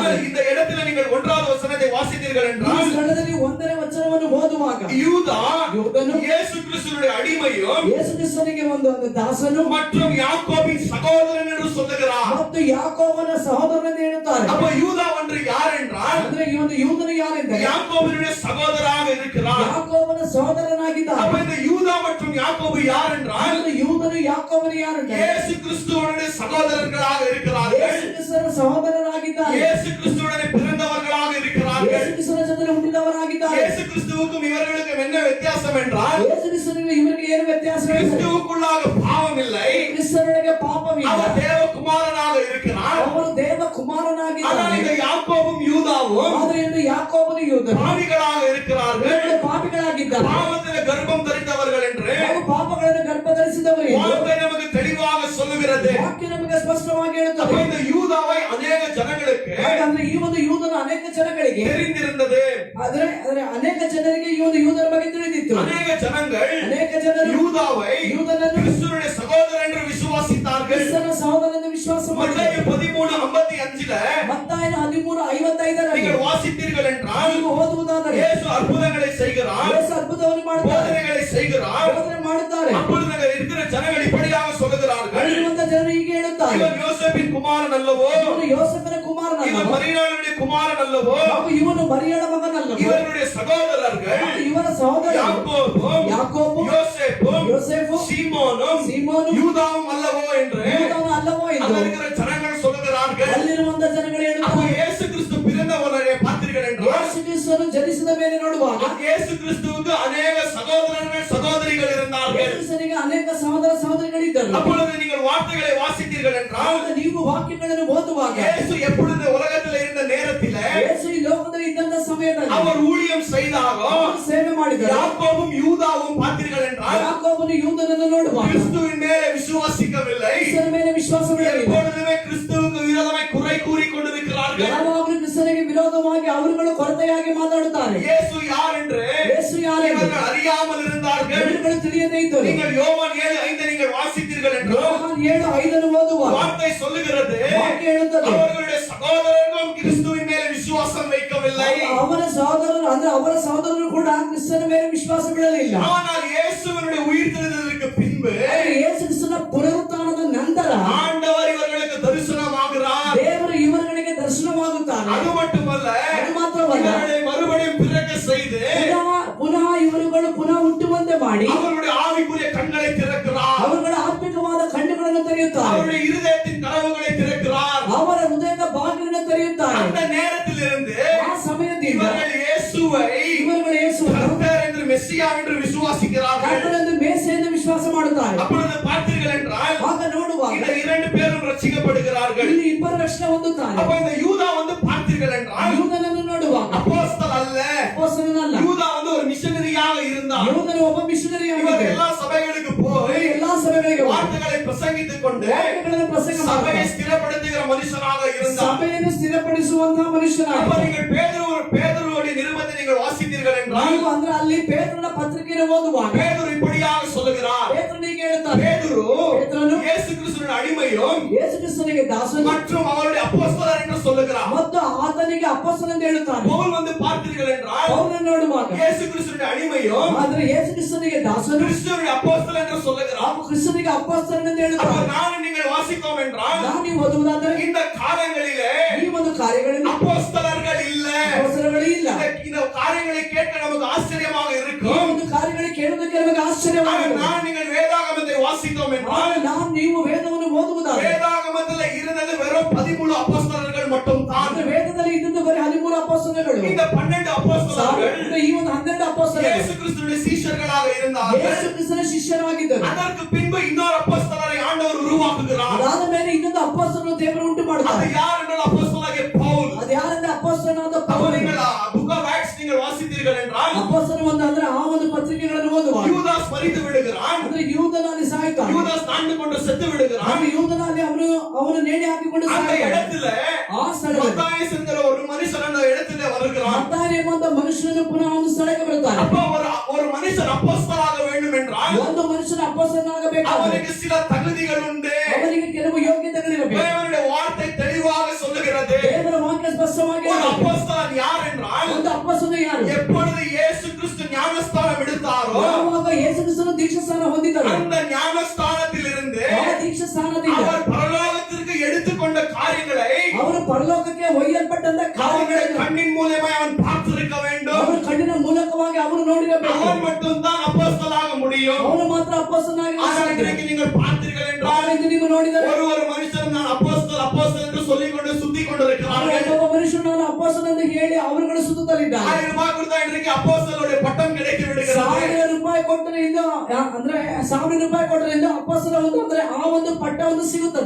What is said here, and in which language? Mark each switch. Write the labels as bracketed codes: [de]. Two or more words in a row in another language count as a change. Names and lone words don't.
[ta] ஆனால் இந்த இடத்துல நீங்கள் 1வது வசனத்தை வாசித்தீர்கள் [kn] ಈ [ta] என்றால் [kn] ಸ್ಥಳದಲ್ಲಿ 1ನೇ ವಚನವನ್ನು ಓದುವಾಗ [ta] யூதா [kn] யூதನು [ta] இயேசு கிறிஸ்துவினுடைய அடிமையும் [kn] ಯೇಸು ಕ್ರಿಸ್ತನಿಗೆ ಒಂದು ದಾಸನು [ta] மற்றும் யாக்கோபின் சகோதரன் என்று சொல்லுகிறார். [kn] ಮತ್ತು ಯಾಕೋಬನ ಸಹೋದರನೆಂದು ಹೇಳುತ್ತಾರೆ. [ta] அப்ப யூதா ஒன்று யார் என்றால் [kn] ಅಂದ್ರೆ ಈ ಒಂದು ಯೂದನು ಯಾರೆಂದರೆ [ta] யாக்கோபினுடைய சகோதரராக இருக்கிறார். [kn] ಯಾಕೋಬನ ಸಹೋದರನಾಗಿದ್ದಾನೆ. [ta] அப்ப இந்த யூதா மற்றும் யாக்கோபு யார் என்றால் [kn] ಅಂದ್ರೆ ಯೂದನು ಯಾಕೋಬನು ಯಾರೆಂದರೆ [ta] இயேசு கிறிஸ்துவுடைய சகோதரர்களாக இருக்கிறார்கள். [kn] ಯೇಸು ಕ್ರಿಸ್ತನ ಸಹೋದರರಾಗಿದ್ದಾರೆ. [ta] இயேசு கிறிஸ்துவுடைய பிறந்தவர்களாக இருக்கிறார்கள். [kn] ಯೇಸು ಕ್ರಿಸ್ತನ ಜೊತೆ ಹುಟ್ಟಿದವರಾಗಿದ್ದಾರೆ. [ta] இயேசு கிறிஸ்துவுக்கும் இவர்களுக்கும் என்ன வித்தியாசம் என்றால் [kn] ಯೇಸು ಕ್ರಿಸ್ತನಿಗೆ ಇವರಿಗೆ ಏನು ವ್ಯತ್ಯಾಸ? [ta] கிறிஸ்துவுக்குள்ளாக பாவம் இல்லை. [kn] ಕ್ರಿಸ್ತನೊಳಗೆ ಪಾಪವಿಲ್ಲ. [ta] அவர் தேவகுமாரனாக இருக்கிறார். [kn] ಅವರು ದೇವ [ta] ஆனால் [kn] ಕುಮಾರನಾಗಿದ್ದಾರೆ. [ta] இந்த யாக்கோபும் யூதாவும் [kn] ಆದರೆ ಇಂದು ಯಾಕೋಬನು ಯೂದನು [ta] பாவிகளாக இருக்கிறார்கள். [kn] ಇವರು ಪಾಪಿಗಳಾಗಿದ್ದಾರೆ. [ta] பாவத்தில் கர்ப்பம் தரித்தவர்கள் என்று [kn] ನಾವು ಪಾಪಗಳನ್ನು ಗರ್ಭಧರಿಸಿದವರು ಎಂದು [ta] வார்த்தை நமக்கு தெளிவாக சொல்லுகிறது. [kn] ವಾಕ್ಯ ನಮಗೆ ಸ್ಪಷ್ಟವಾಗಿ [ta] அப்ப [kn] ಹೇಳುತ್ತದೆ. [ta] இந்த யூதாவை அநேக ஜனங்களுக்கு [kn] ಹಾಗಾದ್ರೆ ಈ ಒಂದು ಯೂದನ ಅನೇಕ ಜನಗಳಿಗೆ [ta] தெரிந்திருந்தது. [kn] ಆದ್ರೆ ಅನೇಕ ಜನರಿಗೆ ಈ ಒಂದು ಯೂದನ ಬಗ್ಗೆ ತಿಳಿದಿತ್ತು. [ta] அநேக ஜனங்கள் [kn] ಅನೇಕ ಜನರು [ta] யூதாவை [kn] ಯೂದನನ್ನು [ta] கிறிஸ்துவினுடைய சகோதரன் என்று விசுவாசித்தார்கள். [kn] ಕ್ರಿಸ್ತನ ಸಹೋದರನೆಂದು ವಿಶ್ವಾಸ [ta] மத்தேயு [kn] ಮಾಡಿದರು. [ta] 13:55 [kn] ಮತ್ತಾಯನ 13:55 [ta] நீங்கள் வாசித்தீர்கள் என்றால் [kn] ನೀವು ಓದುವುದಾದರೆ [ta] இயேசு அற்புதங்களை செய்கிறார், [kn] ಯೇಸು ಅದ್ಭುತವನ್ನು ಮಾಡುತ್ತಾರೆ, [ta] போதனைகளை செய்கிறார். [kn] ಬೋಧನೆ ಮಾಡುತ್ತಾರೆ. [ta] அப்பொழுது அங்கே இருக்கிற ஜனங்கள் இப்படியாக சொல்லுகிறார்கள், [kn] ಅಲ್ಲಿರುವಂತ ಜನರು ಹೀಗೆ ಹೇಳುತ್ತಾರೆ, [ta] இவன் யோசேப்பின் குமாரன் அல்லவோ, [kn] ಇವನು ಯೋಸೇಫನ ಕುಮಾರನಲ್ಲ, [ta] இவன் மரியாளுடைய குமாரன் அல்லவோ, [kn] ಹಾಗೂ ಇವನು ಮರಿಯಳ ಮಗನಲ್ಲ, [ta] இவருடைய சகோதரர்கள் [kn] ಇವರ ಸಹೋದರ [ta] யாக்கோபும் [kn] ಯಾಕೋಬು, [ta] யோசேப்பும் [kn] ಯೋಸೇಫು, [ta] சீமோனும் [kn] ಸೀಮೋನು, [ta] யூதாவும் அல்லவோ என்று [kn] ಯೂದನು ಅಲ್ಲವೋ [ta] அங்க [kn] ಎಂದು [ta] இருக்கிற ஜனங்கள் சொல்லுகிறார்கள். [kn] ಅಲ್ಲಿರುವಂತ ಜನಗಳು [ta] அப்போ [kn] ಹೇಳುತ್ತಾರೆ. [ta] இயேசு கிறிஸ்து பிறந்தவரை பார்த்தீர்கள் என்றால் [kn] ಯೇಸು ಕ್ರಿಸ್ತನು ಜನಿಸಿದ ಮೇಲೆ ನೋಡುವಾಗ [ta] இயேசு கிறிஸ்துவுக்கு அநேக சகோதரர்கள் சகோதரிகள் இருந்தார்கள். [kn] ಯೇಸುವಿಗೆ ಅನೇಕ ಸಹೋದರ ಸಹೋದರಿಗಳಿದ್ದರು. [ta] அப்பொழுது நீங்கள் வார்த்தைகளை வாசித்தீர்கள் என்றால் [kn] ಆಗ ನೀವು ವಾಕ್ಯಗಳನ್ನು ಓದುವಾಗ [ta] இயேசு எப்பொழுது உலகத்தில் இருந்த நேரத்திலே [kn] ಯೇಸು ಈ ಲೋಕದಲ್ಲಿ ಇದ್ದಂತ ಸಮಯದಲ್ಲಿ [ta] அவர் ஊழியம் செய்தாரோ [kn] ಅವರು ಸೇವೆ ಮಾಡಿದರು. [ta] யாக்கோபும் யூதாவும் பார்த்தீர்கள் என்றால் [kn] ಯಾಕೋಬನು ಯೂದನನ್ನು ನೋಡುವಾಗ [ta] கிறிஸ்துவின் மேலே விசுவாசிக்கவில்லை. [kn] ಕ್ರಿಸ್ತನ ಮೇಲೆ ವಿಶ್ವಾಸವಿಡಲಿಲ್ಲ. [ta] எப்பொழுதுமே கிறிஸ்துவுக்கு விரோதமாய் குறை கூறிக் கொண்டிருக்கிறார்கள். [kn] ಯಾವಾಗಲೂ ಕ್ರಿಸ್ತನಿಗೆ ವಿರೋಧವಾಗಿ ಅವರುಗಳು ಕೊರತೆಯಾಗಿ ಮಾತಾಡುತ್ತಾರೆ. [ta] இயேசு யார் என்று [kn] ಯೇಸು ಯಾರೆಂದು [ta] இவர்கள் அறியாமல் இருந்தார்கள். [kn] ಇವರುಗಳು ತಿಳಿಯದೇ ಇದ್ದರು. [ta] நீங்கள் யோவான் 7:5 நீங்கள் வாசித்தீர்கள் என்றால் [kn] ಯೋಹಾನ 7:5 ಓದುವಾಗ [ta] வார்த்தை சொல்லுகிறது, [kn] ವಾಕ್ಯ ಹೇಳುತ್ತದೆ, [ta] அவர்களுடைய சகோதரர்களும் கிறிஸ்துவின் மேல் விசுவாசம் வைக்கவில்லை. [kn] ಅವರ ಸಹೋದರರು ಅಂದ್ರೆ ಅವರ ಸಹೋದರರು ಕೂಡ ಕ್ರಿಸ್ತನ ಮೇಲೆ ವಿಶ್ವಾಸ ಬಿಡಲಿಲ್ಲ. [ta] ஆனால் இயேசுவினுடைய உயிர்த்தெழுதலுக்கு பின்பு [kn] ಆದರೆ ಯೇಸು ಕ್ರಿಸ್ತನ ಪುನರುತ್ಥಾನದ ನಂತರ [ta] ஆண்டவர் இவர்களுக்கு தரிசனமாகிறார். [kn] ದೇವರು ಇವರುಗಳಿಗೆ ದರ್ಶನವಾಗುತ್ತಾನೆ. [ta] அது மட்டுமல்ல, [kn] ಅದು ಮಾತ್ರವಲ್ಲ, [ta] இவர்களை மறுபடியும் பிறக்க செய்து [kn] ಪುನಃ ಇವರುಗಳು ಪುನಃ ಹುಟ್ಟುವಂತೆ ಮಾಡಿ [ta] அவர்களுடைய ஆவிக்குரிய கண்களை திறக்கிறார். [kn] ಅವರುಗಳ ಆತ್ಮಿಕವಾದ ಕಣ್ಣುಗಳನ್ನು ತೆರೆಯುತ್ತಾರೆ. [ta] அவருடைய இருதயத்தின் கதவுகளை திறக்கிறார். [kn] ಅವರ ಹೃದಯದ ಬಾಗಿಲನ್ನು ತೆರೆಯುತ್ತಾರೆ. [ta] அந்த நேரத்திலிருந்து [kn] ಆ ಸಮಯದಿಂದ [ta] இவர்கள் இயேசுவை [kn] ಇವರುಗಳು ಯೇಸುವನ್ನು [ta] கர்த்தர் என்று மெஸ்ஸியா என்று விசுவாசிக்கிறார்கள். [kn] ಕರ್ತನೆಂದು ಮೇಸೆಯನ್ನು ವಿಶ್ವಾಸ ಮಾಡುತ್ತಾರೆ. [ta] அப்பொழுது பார்த்தீர்கள் என்றால் [kn] ಆಗ ನೋಡುವಾಗ [ta] ரட்சிக்கப்படுகிறார்கள். [kn] ಇಲ್ಲಿ ಇಬ್ಬರು ರಕ್ಷಣೆ ಹೊಂದುತ್ತಾರೆ. [ta] அப்ப இந்த யூதா வந்து பார்த்தீர்கள் என்றால் [kn] ಯೂದನನ್ನು ನೋಡುವಾಗ [ta] அப்போஸ்தலன் அல்ல. [kn] ಅಪೊಸ್ತಲನಲ್ಲ. [ta] யூதா வந்து ஒரு மிஷனரியாக இருந்தார். [kn] ಯೂದನು ಒಬ್ಬ ಮಿಷನರಿ [ta] இவர் [kn] ಆಗಿದ್ದ. [ta] எல்லா சபைகளுக்கு போய் [kn] ಎಲ್ಲಾ ಸಭೆಗಳಿಗೆ [ta] வார்த்தைகளை பிரசங்கித்துக் கொண்டு [kn] ವಾಕ್ಯಗಳನ್ನು ಪ್ರಸಂಗ [ta] சபையை [kn] ಮಾಡ್ತಾರೆ. [ta] ஸ்திரப்படுத்துகிற மனுஷனாக இருந்தார். [kn] ಸಭೆಯನ್ನು ಸ್ಥಿರಪಡಿಸುವಂತಹ [ta] அப்ப [kn] ಮನುಷ್ಯನಾಗಿದ್ದ. [ta] நீங்கள் பேதுருவுடைய நிருபத்தை நீங்கள் வாசித்தீர்கள் என்றால் [kn] ನೀವು ಅಂದ್ರೆ ಅಲ್ಲಿ ಪೇತ್ರನ ಪತ್ರಿಕೆಯನ್ನು ಓದುವಾಗ [ta] பேதுரு இப்படியாக சொல்லுகிறார். [kn] ಪೇತ್ರನಿಗೆ ಹೇಳ್ತಾನೆ, [ta] பேதுரு [kn] ಪೇತ್ರನು [ta] இயேசு கிறிஸ்துவின் அடிமையும் [kn] ಯೇಸು ಕ್ರಿಸ್ತನಿಗೆ ದಾಸನು [ta] மற்றும் அவருடைய அப்போஸ்தலர் என்று சொல்லுகிறார். [kn] ಮತ್ತು ಆತನಿಗೆ ಅಪೊಸ್ತಲ ಎಂದು ಹೇಳುತ್ತಾನೆ. [ta] பவுல் வந்து பார்த்தீர்கள் என்றால் [kn] ಪೌಲನನ್ನು ನೋಡುವಾಗ [ta] இயேசு கிறிஸ்துவின் அடிமையும் [kn] ಆದ್ರೆ ಯೇಸು ಕ್ರಿಸ್ತನಿಗೆ ದಾಸನು [ta] கிறிஸ்துவின் அப்போஸ்தலர் என்று சொல்லுகிறார். [kn] ಆ ಕ್ರಿಸ್ತನಿಗೆ ಅಪೊಸ್ತಲ ಎಂದು [ta] அப்ப [kn] ಹೇಳುತ್ತಾನೆ. [ta] நான் நீங்கள் வாசித்தோம் என்றால் [kn] ನಾವು ನೀವು ಓದುವುದಾದರೆ [ta] இந்த காரியங்களிலே [kn] ಈ ಒಂದು ಕಾರ್ಯಗಳಲ್ಲಿ [ta] அப்போஸ்தலர்கள் இல்ல. [kn] ಅಪೊಸ್ತಲಗಳೇ ಇಲ್ಲ. [ta] இந்த காரியங்களை கேட்க நமக்கு ஆச்சரியமாக [kn] ಈ [ta] இருக்கும். [kn] ಒಂದು ಕಾರ್ಯಗಳಿಗೆ ಕೇಳುವುದಕ್ಕೆ ನಮಗೆ [ta] ஆனால் [kn] ಆಶ್ಚರ್ಯವಾಗಿದೆ. [ta] நான் நீங்கள் வேதாகமத்தை வாசித்தோம் என்றால் [kn] ಆದರೆ ನಾವು ನೀವು ವೇದವನ್ನು ಓದುವುದಾದರೆ [ta] வேதாகமத்தில் இருந்தது வெறும் 13 அப்போஸ்தலர்கள் மட்டும் தான். [kn] ಅಂದ್ರೆ ವೇದದಲ್ಲಿ ಇದ್ದದ್ದು ಬರೀ 13 ಅಪೊಸ್ತಲಗಳು. [ta] இந்த 12 அப்போஸ்தலர்கள் [kn] ಅಂದ್ರೆ ಈ ಒಂದು 12 ಅಪೊಸ್ತಲಗಳು [ta] இயேசு கிறிஸ்துவின் சீஷர்களாக இருந்தார்கள். [kn] ಯೇಸು ಕ್ರಿಸ್ತನ ಶಿಷ್ಯರಾಗಿದ್ದರು. [ta] அதற்கு பின்பு இன்னொரு அப்போஸ்தலரை ஆண்டவர் உருவாக்குகிறார். [kn] ಅದಾದ ಮೇಲೆ ಇನ್ನೊಂದು ಅಪೊಸ್ತಲನು ದೇವರು ಉಂಟು [ta] அது [kn] ಮಾಡುತ್ತಾರೆ. [ta] யார் என்றால் அப்போஸ்தலனாகிய பவுல். [kn] ಅದು ಯಾರಂದ್ರೆ ಅಪೊಸ್ತಲನಾದ [ta] அப்ப [kn] ಪೌಲ. [ta] நீங்கள் [en] Book of Acts [ta] நீங்கள் வாசித்தீர்கள் என்றால் [kn] ಅಪೊಸ್ತಲ ಒಂದು ಅಂದ್ರೆ ಆ ಒಂದು ಪತ್ರಿಕೆಗಳನ್ನು ಓದುವಾಗ [ta] யூதாஸ் மரித்து விடுகிறான். [kn] ಅಂದ್ರೆ ಯೂದನಲ್ಲಿ ಸಾಯ್ತಾನೆ. [ta] யூதாஸ் தாண்டு கொண்டு செத்து விடுகிறான். [kn] ಆಗ ಯೂದನಲ್ಲಿ ಅವನು ನೇಣಿ ಹಾಕಿಕೊಂಡು [ta] அந்த [kn] ಸಾಯ್ತಾನೆ. [ta] இடத்துல [kn] ಆ ಸ್ಥಳದಲ್ಲಿ [ta] மத்தாயஸ் என்கிற ஒரு மனுஷன் அந்த இடத்துல வருகிறான். [kn] ಮತ್ತಾಯ ಎಂಬ ಮನುಷ್ಯನು ಪುನಃ ಒಂದು ಸ್ಥಳಕ್ಕೆ ಬರುತ್ತಾನೆ. [ta] அப்ப ஒரு மனுஷன் அப்போஸ்தலனாக வேண்டும் என்றால் [kn] ಒಂದು ಮನುಷ್ಯನ ಅಪೊಸ್ತಲನಾಗಬೇಕಾದರೆ [ta] அவனுக்கு சில தகுதிகள் உண்டு. [kn] ಅವನಿಗೆ ಕೆಲವು ಯೋಗ್ಯತೆಗಳಿರಬೇಕು. [ta] தேவனுடைய வார்த்தை தெளிவாக சொல்லுகிறது. [kn] ದೇವರ ವಾಕ್ಯ ಸ್ಪಷ್ಟವಾಗಿ [ta] ஒரு [kn] ಹೇಳುತ್ತದೆ. [ta] அப்போஸ்தலன் யார் என்றால் [kn] ಒಂದು ಅಪೊಸ್ತಲ ಯಾರು? [ta] எப்பொழுது இயேசு கிறிஸ்து ஞானஸ்தானம் எடுத்தாரோ [kn] ಯಾವಾಗ ಯೇಸು ಕ್ರಿಸ್ತನು ದೀಕ್ಷಾಸ್ನಾನ ಹೊಂದಿದರು, [ta] அந்த ஞானஸ்தானத்தில் இருந்து [kn] ಆ ದೀಕ್ಷಾಸ್ನಾನದಿಂದ [ta] அவர் பரலோகத்திற்கு எடுத்துக்கொண்ட காரியங்களை [kn] ಅವರು ಪರಲೋಕಕ್ಕೆ ಒಯ್ಯಲ್ಪಟ್ಟಂತ [ta] அவனுடைய [kn] ಕಾರ್ಯಗಳನ್ನು [ta] கண்ணின் மூலமாய் அவன் பார்த்திருக்க வேண்டும். [kn] ಅವರ ಕಣ್ಣಿನ ಮೂಲಕವಾಗಿ ಅವನು ನೋಡಿರಬೇಕು. [ta] அவன் மட்டும்தான் அப்போஸ்தலனாக முடியும். [kn] ಅವನು ಮಾತ್ರ ಅಪೊಸ್ತಲನಾಗಿ [ta] ஆனால் இன்றைக்கு நீங்கள் பார்த்தீர்கள் என்றால் [kn] ನೀವು ನೋಡಿದರೆ [ta] ஒரு மனுஷன் நான் அப்போஸ்தலன் என்று சொல்லிக் கொண்டு சுத்தி கொண்டிருக்கிறார்கள். [kn] ಒಬ್ಬ ಮನುಷ್ಯನು ನಾನು ಅಪೊಸ್ತಲ ಎಂದು ಹೇಳಿ ಅವರುಗಳು ಸುತ್ತಲಿದ್ದಾರೆ. [ta] 1000 ரூபாய் கொடுத்தா இன்றைக்கு அப்போஸ்தலனுடைய பட்டம் கிடைத்து விடுகிறது. [kn] 1000 ರೂಪಾಯಿ ಕೊಟ್ಟರಿಂದ ಅಂದ್ರೆ 1000 ರೂಪಾಯಿ ಕೊಟ್ಟರಿಂದ ಅಪೊಸ್ತಲ ಒಂದು ಅಂದ್ರೆ ಆ ಒಂದು ಪಟ್ಟ ಒಂದು ಸಿಗುತ್ತದೆ.